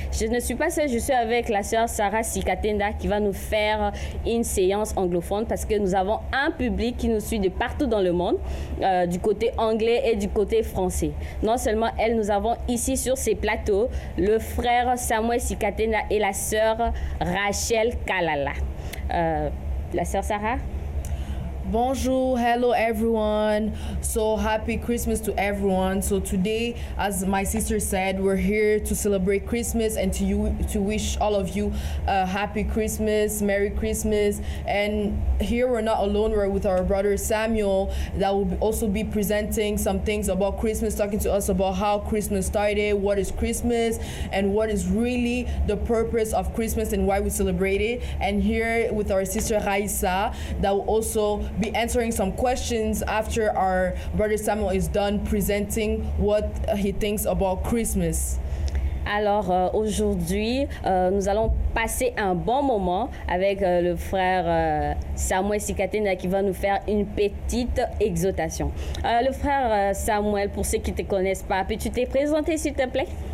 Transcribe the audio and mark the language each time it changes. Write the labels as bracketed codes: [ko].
[fr] Je ne suis pas seule, je suis avec la sœur Sarah Sikatenda qui va nous faire une séance anglophone parce que nous avons un public qui nous suit de partout dans le monde, du côté anglais et du côté français. Non seulement elle, nous avons ici sur ces plateaux le frère Samuel Sikatenda et la sœur Rachel Kalala. La sœur Sarah? Bonjour, [en] hello everyone. So happy Christmas to everyone. So today, as my sister said, we're here to celebrate Christmas and to wish all of you a happy Christmas, Merry Christmas. And here we're not alone, we're with our brother Samuel that will also be presenting some things about Christmas, talking to us about how Christmas started, what is Christmas, and what is really the purpose of Christmas and why we celebrate it. And here with our sister Raissa that will also be answering some questions after our brother Samuel is done presenting what he thinks about Christmas. [fr] Alors aujourd'hui, nous allons passer un bon moment avec le frère Samuel Sikatenda qui va nous faire une petite exhortation. Le frère Samuel, pour ceux qui ne te connaissent pas, peux-tu te présenter s'il te plaît?